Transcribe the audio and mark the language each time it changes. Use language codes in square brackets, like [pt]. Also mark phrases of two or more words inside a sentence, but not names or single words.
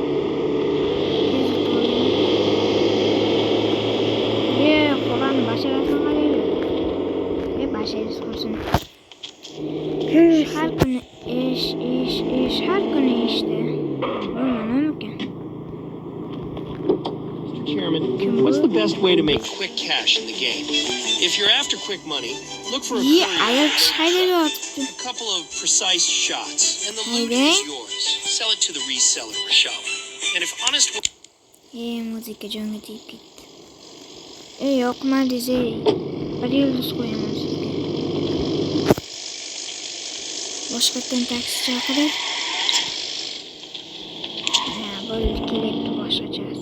[uz] Qo'lani basharasini qaraydi. Basharasi ko'rsin. Har kuni har kuni ishda. Nima ekan? [en] Chairman, what's the best way to make quick cash in the game? If you're after quick money, look for a couple of precise shots, and the loot is yours. Sell it to the reseller, Rashava. And if honest... [uz] Muzika jonga tegib ketdi. Yoqmadi, bir yulduz qo'yaman sizga. Boshqatdan taksi chaqirib. Bo'ldi, kerakli boshqachasi.